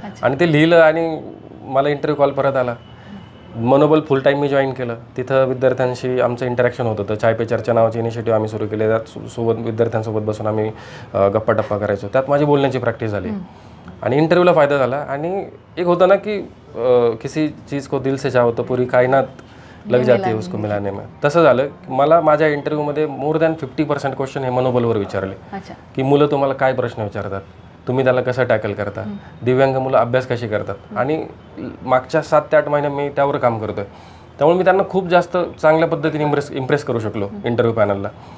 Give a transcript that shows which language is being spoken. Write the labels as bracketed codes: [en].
[mr] आणि ते लिहिलं आणि मला इंटरव्ह्यू कॉल परत आला. मनोबल फुल टाईम मी जॉईन केलं. तिथं विद्यार्थ्यांशी आमचं इंटरॅक्शन होत होतं. चाय पे चर्चा नावाची इनिशिएटिव्ह आम्ही सुरू केले. त्यात सोबत विद्यार्थ्यांसोबत बसून आम्ही गप्पा टप्पा करायचो. त्यात माझी बोलण्याची प्रॅक्टिस झाली आणि इंटरव्ह्यूला फायदा झाला. आणि एक होतं ना की [hi] किसी चीज़ को दिल से चाहो तो पूरी कायनात लग जाती है उसको मिलाने में. [mr] तसं झालं. मला माझ्या इंटरव्ह्यूमध्ये मोर दॅन 50% क्वेश्चन हे मनोबलवर विचारले की मुलं तुम्हाला काय प्रश्न विचारतात, तुम्ही त्याला कसं टॅकल करता, दिव्यांग मुलं अभ्यास कशी करतात. आणि मागच्या 7 ते 8 महिने मी त्यावर काम करतो आहे. त्यामुळे मी त्यांना खूप जास्त चांगल्या पद्धतीने इम्प्रेस करू शकलो इंटरव्ह्यू पॅनलला.